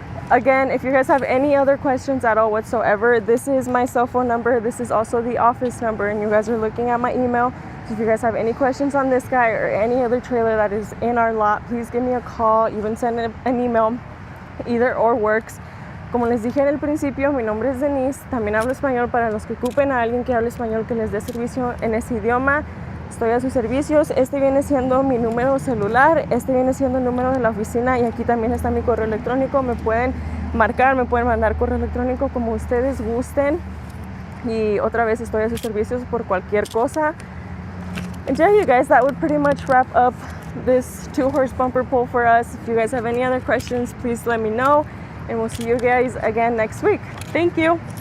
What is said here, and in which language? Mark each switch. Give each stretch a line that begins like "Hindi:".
English: Again, if you guys have any other questions at all whatsoever, this is my cell phone number. This is also the office number, and you guys are looking at my email. So if you guys have any questions on this guy or any other trailer that is in our lot, please give me a call, even send an email. Either or works.
Spanish: Como les dije en el principio, mi nombre es Denise. También hablo español para los que ocupen a alguien que hable español que les dé servicio en ese idioma. Estoy a sus servicios. Este viene siendo mi número celular. Este viene siendo el número de la oficina. Y aquí también está mi correo electrónico. Me pueden marcar, me pueden mandar correo electrónico como ustedes gusten. Y otra vez estoy a sus servicios por cualquier cosa.
English: And yeah, you guys, that would pretty much wrap up this 2-horse bumper pull for us. If you guys have any other questions, please let me know. And we'll see you guys again next week. Thank you.